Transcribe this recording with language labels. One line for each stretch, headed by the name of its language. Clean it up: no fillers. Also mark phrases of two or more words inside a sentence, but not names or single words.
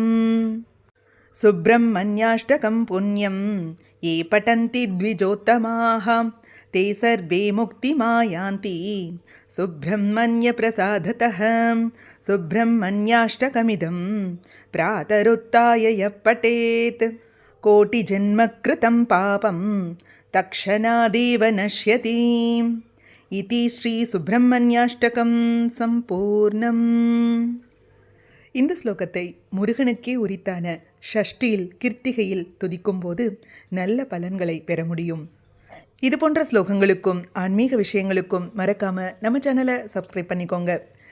Sanskrit: सुब्रह्मण्याष्टकं पुण्यं ये पठन्ति द्विजोत्तमाः ते सर्वे मुक्तिमायान्ति सुब्रह्मण्यप्रसादतः. सुब्रह्मण्याष्टकमिदं प्रातरुत्थाय यः पठेत् कोटिजन्मकृतं पापं तक्षणादेव नश्यति. इति श्री सुब्रह्मण्याष्टकं सम्पूर्णम्.
Tamil: இந்த ஸ்லோகத்தை முருகனுக்கே உரித்தான ஷஷ்டியில் கிருத்திகையில் துதிக்கும் போது நல்ல பலன்களை பெற முடியும். இது போன்ற ஸ்லோகங்களுக்கும் ஆன்மீக விஷயங்களுக்கும் மறக்காம நம்ம சேனலை சப்ஸ்கிரைப் பண்ணிக்கோங்க.